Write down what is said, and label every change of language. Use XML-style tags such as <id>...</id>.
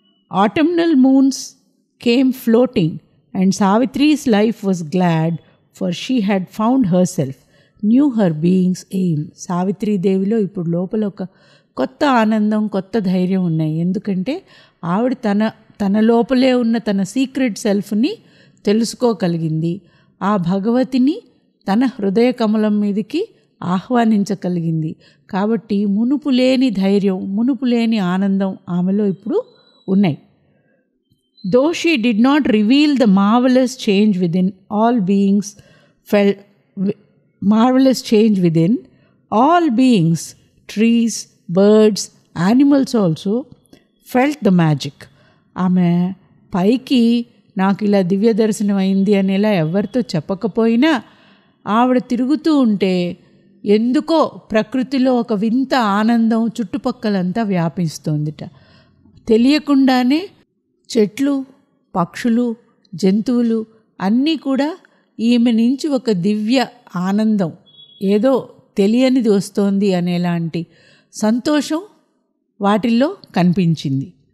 <en>Autumnal moons came floating, and Savitri's life was glad, for she had found herself, knew her being's aim.</en> <te>సావిత్రీదేవిలో ఇప్పుడు లోపల ఒక కొత్త ఆనందం, కొత్త ధైర్యం ఉన్నాయి. ఎందుకంటే ఆవిడ తన లోపలే ఉన్న తన సీక్రెట్ సెల్ఫ్ని తెలుసుకోగలిగింది. ఆ భగవతిని తన హృదయ కమలం మీదకి ఆహ్వానించగలిగింది. కాబట్టి మునుపు లేని ధైర్యం, మునుపు లేని ఆనందం ఆమెలో ఇప్పుడు ఉన్నాయి.</te> <en>Though she did not reveal the marvelous change within, all beings felt marvelous change within. All beings, trees, birds, animals also felt the magic.</en> <te>ఆమె పైకి నాకు ఇలా దివ్య దర్శనం అయింది అనేలా ఎవరితో చెప్పకపోయినా ఆవిడ తిరుగుతూ ఉంటే ఎందుకో ప్రకృతిలో ఒక వింత ఆనందం చుట్టుపక్కలంతా వ్యాపిస్తోందిట. తెలియకుండానే చెట్లు, పక్షులు, జంతువులు అన్నీ కూడా ఈమె నుంచి ఒక దివ్య ఆనందం, ఏదో తెలియనిది వస్తోంది అనేలాంటి సంతోషం వాటిల్లో కనిపించింది.</te>